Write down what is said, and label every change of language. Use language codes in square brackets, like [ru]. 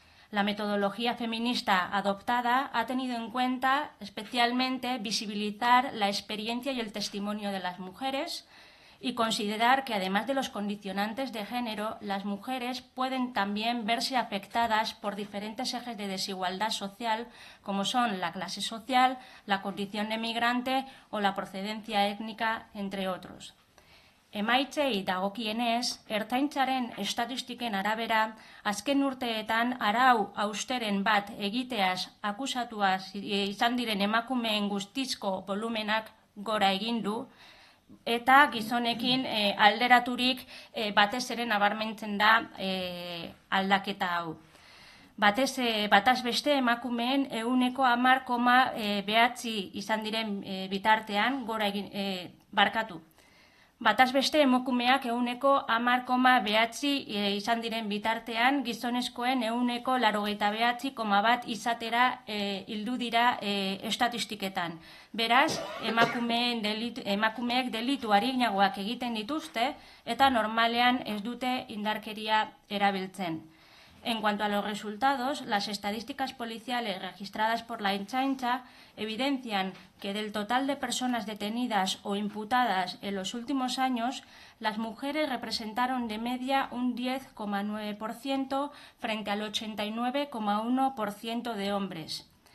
[es] La metodología feminista adoptada ha tenido en cuenta especialmente visibilizar la experiencia y el testimonio de las mujeres y considerar que además de los condicionantes de género, las mujeres pueden también verse afectadas por diferentes ejes de desigualdad social como son la clase social, la condición de migrante o la procedencia étnica, entre otros. [eu] Emaitzei dagokienez, Ertzaintzaren estatistiken arabera, azken urteetan arau austeren bat egiteaz akusatuaz izan diren emakumeen guztizko volumenak gora egin du, eta gizonekin alderaturik batez ere nabarmentzen da aldaketa hau. Bataz beste emakumeen 10,9 izan diren bitartean gora egin barkatu. Bataz beste emakumeak 10,9 izan diren bitartean, gizonezkoen 89,1 izatera hildu dira estatistiketan. Beraz, emakumeek delitu arinagoak egiten dituzte eta normalean ez dute indarkeria erabiltzen. [es] En cuanto a los resultados, las estadísticas policiales registradas por la Ertzaintza evidencian que del total de personas detenidas o imputadas en los últimos años, las mujeres representaron de media un 10,9% frente al 89,1% de hombres.